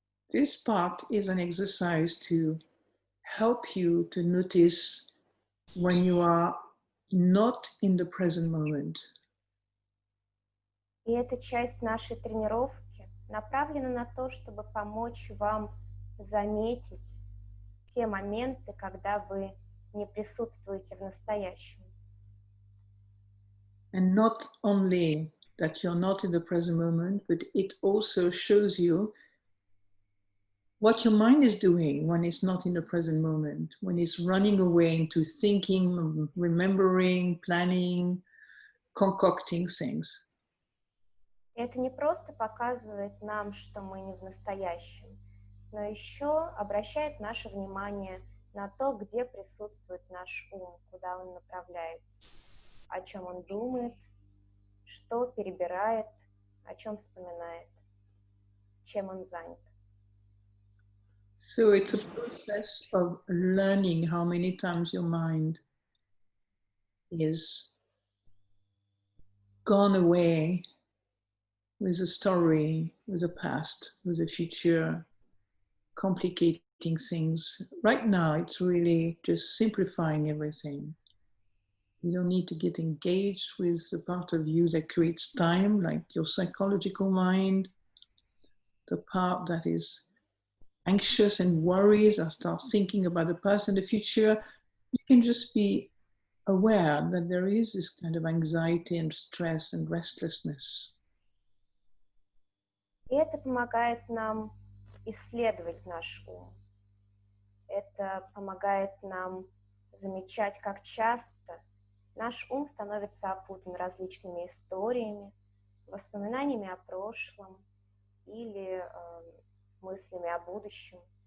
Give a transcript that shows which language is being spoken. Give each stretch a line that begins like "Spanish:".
English: This part is an exercise to help you to notice when you are not in the present moment.
Russian: И эта часть нашей тренировки направлена на то, чтобы помочь вам заметить те моменты, когда вы не присутствуете в настоящем.
English: And not only that you're not in the present moment, but it also shows you what your mind is doing when it's not in the present moment, when it's running away into thinking, remembering, planning, concocting things. Это не просто показывает нам, что мы не в настоящем, но еще обращает наше внимание на то, где присутствует наш ум, куда он направляется, о чем он думает, что перебирает, о чем вспоминает, чем он занят. So it's a process of learning how many times your mind is gone away with a story, with a past, with a future, complicating things. Right now, it's really just simplifying everything. You don't need to get engaged with the part of you that creates time, like your psychological mind, the part that is anxious and worried or start thinking about the past and the future. You can just be aware that there is this kind of anxiety and stress and restlessness.
Russian: И это помогает нам исследовать наш ум. Это помогает нам замечать, как часто наш ум становится опутан различными историями, воспоминаниями о прошлом или мыслями о будущем.